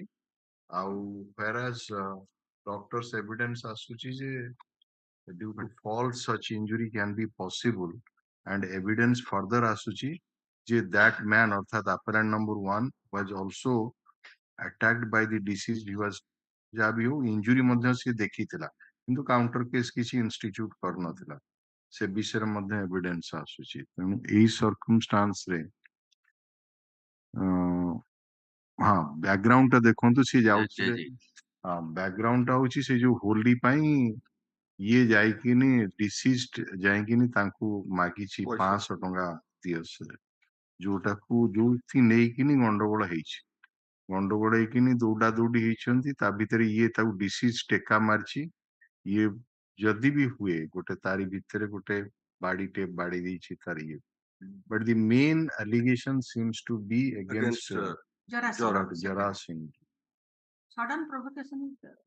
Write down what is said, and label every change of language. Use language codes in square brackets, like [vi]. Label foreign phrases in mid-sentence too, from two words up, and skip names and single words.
[en] Whereas doctor's evidence [or] ଆସୁଛି ଯେ [en] due to fall such injury can be possible, and evidence further [or] ଆସୁଛି ଯେ [en] that man orthat appellant number 1 was also attacked by the deceased. He was [or] ଯାହା ବି ହଉ ଇଞ୍ଜୁରି ମଧ୍ୟ ସିଏ ଦେଖିଥିଲା କିନ୍ତୁ [en] counter case [or] କିଛି ଇନଷ୍ଟିଚ୍ୟୁଟ କରିନଥିଲା, ସେ ବିଷୟରେ ମଧ୍ୟ ଏଭିଡେନ୍ସ ଆସୁଛି। ତେଣୁ ଏଇ ସର୍କମଷ୍ଟାନ୍ସରେ ହଁ ବ୍ୟାକଗ୍ରାଉଣ୍ଡଟା ଦେଖନ୍ତୁ, ସିଏ ଯାଉଥିଲେ ବ୍ୟାକଗ୍ରାଉଣ୍ଡଟା ହଉଛି ସେ ଯୋଉ ହୋଲି ପାଇଁ ଇଏ ଯାଇକିନି ଡିସିଜ୍ଡ ଯାଇକିନି ତାଙ୍କୁ ମାଗିଛି 500 ଟଙ୍କା ଦିଅ, ଯୋଉଟାକୁ ଯୋଉଥି ନେଇକିନି ଗଣ୍ଡଗୋଳ ହେଇଛି। ଗଣ୍ଡଗୋଳ ହେଇକିନି ଦୌଡା ଦୌଡି ହେଇଛନ୍ତି, ତା ଭିତରେ ଇଏ ତାକୁ ଡିସିଜ୍ ଟେକା ମାରିଛି, ଇଏ ଯଦି ବି ହୁଏ ଗୋଟେ ତାରି ଭିତରେ ଗୋଟେ ବାଡିଟେ ବାଡି ଦେଇଛି ତାର ଇଏ, [en] but the main allegation seems to be against Jara Singh. Sudden provocation is